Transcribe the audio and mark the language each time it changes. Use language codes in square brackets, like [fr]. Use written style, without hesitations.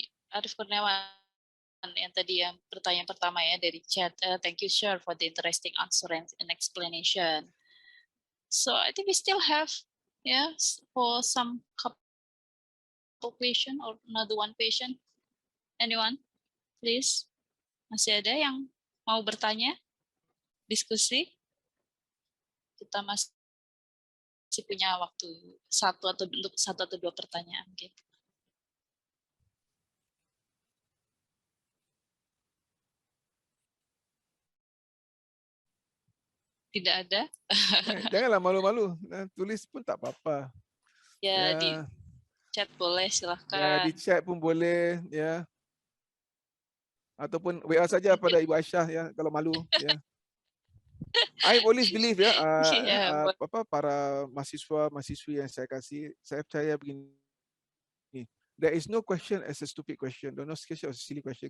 [id] Arif Kurniawan yang tadi yang pertanyaan pertama ya dari chat. [en] Thank you, sir, for the interesting answer and explanation. So I think we still have, for some couple question or another one question. Anyone, please? [id] Masih ada yang mau bertanya? Diskusi? Kita masih punya waktu satu atau dua pertanyaan. [en] Okay. [id] Tidak ada. Janganlah malu-malu. Tulis pun tak apa-apa. Ya, di chat boleh, silahkan. Ya, di chat pun boleh, ya. Ataupun WA saja pada Ibu Aisyah, ya, kalau malu. Ya. I always believe, ya, para mahasiswi yang saya kasih, saya percaya begini. [en] There is no question as a stupid question. No question as a silly question.